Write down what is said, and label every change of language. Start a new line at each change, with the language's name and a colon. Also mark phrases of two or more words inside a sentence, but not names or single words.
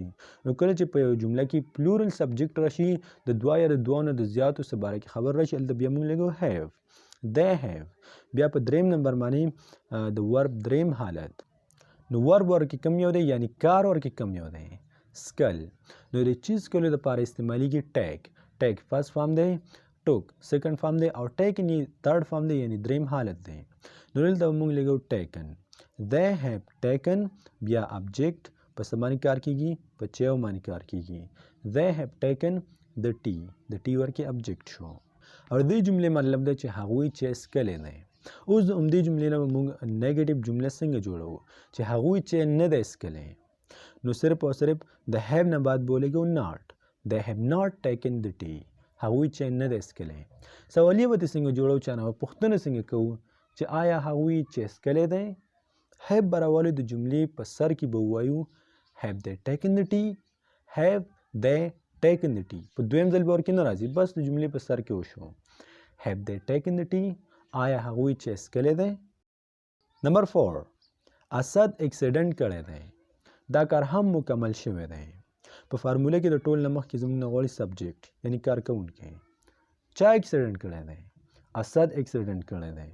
Pashto: نو کله چې په یو جمله کې
English: plural subject
Pashto: راشي د دوه یا د دوه نه د زیاتو څه باره کې خبر راشي هلته بیا موږ لګو هیو. دی هیو. بیا په دریم نمبر باندې د ورب دریم حالت. نو ورب ورکې کم یو دی یعنی کار ورکې کم یو دی سکل. نو د چیز کولو لپاره استعمالیږي ټیک.
English: take first form
Pashto: دی.
English: took second form
Pashto: دی او taken یې
English: third form
Pashto: دی یعنی دریم حالت دی. نو دلته موږ لګو taken.
English: they have taken
Pashto: بیا object په څه باندې کار کیږي په چیو باندې کار کیږي.
English: they have taken the tea.
Pashto: د tea ورکې object شو. او دې جملې مطلب دی چې هغوی چې څکلی دی. اوس د عمدې جملې نه موږ نیګیټیو جمله څنګه جوړوو چې هغوی چې نه دی څکلی. نو صرف او صرف د have نه بعد به ولګو not.
English: they have not taken the tea.
Pashto: هغوی چې نه دی څکلی. سوالیه به دې څنګه جوړو چا نه به پوښتنه څنګه کوو چې آیا هغوی چې څکلی دی. have به راولو د جملې په سر کې به ووایو
English: have they taken the tea. have they taken the tea.
Pashto: په دویم ځل به ورکې نه راځي بس د جملې په سر کې وشو.
English: have they taken the tea.
Pashto: آیا هغوی چې څکلی دی. نمبر 4 اسد اکسیډنټ کړی دی. دا کار هم مکمل شوی دی. په فارموله کې د ټول نه مخکې زموږ نه غواړي سبجیکټ یعنی کارکوونکی. چا اکسیډنټ کړی دی. اسد اکسیډنټ کړی دی.